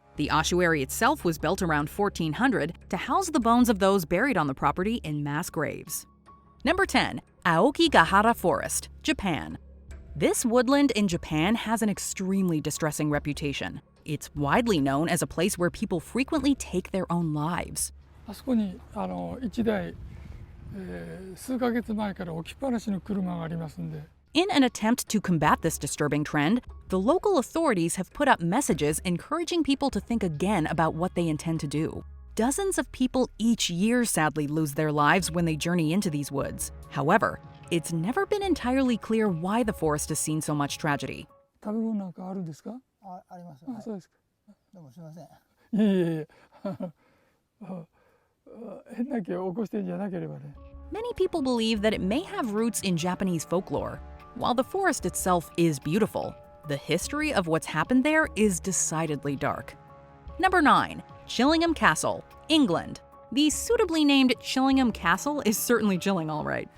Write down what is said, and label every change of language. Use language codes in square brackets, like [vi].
[en] The ossuary itself was built around 1400 to house the bones of those buried on the property in mass graves. Number 10. Aokigahara Forest, Japan. This woodland in Japan has an extremely distressing reputation. It's widely known as a place where people frequently take their own lives. [ja] あそこに1台、数ヶ月前から置きっぱなしの車がありますんで。 [en] In an attempt to combat this disturbing trend, the local authorities have put up messages encouraging people to think again about what they intend to do. Dozens of people each year sadly lose their lives when they journey into these woods. However, it's never been entirely clear why the forest has seen so much tragedy. [ja] 食べ物なんかあるんですか？あります。あ、そうですか。どうもすみません。いえいえ。変な気を起こしてんじゃなければね。 [en] Many people believe that it may have roots in Japanese folklore. While the forest itself is beautiful, the history of what's happened there is decidedly dark. Number 9. Chillingham Castle, England. The suitably named Chillingham Castle is certainly chilling, all right.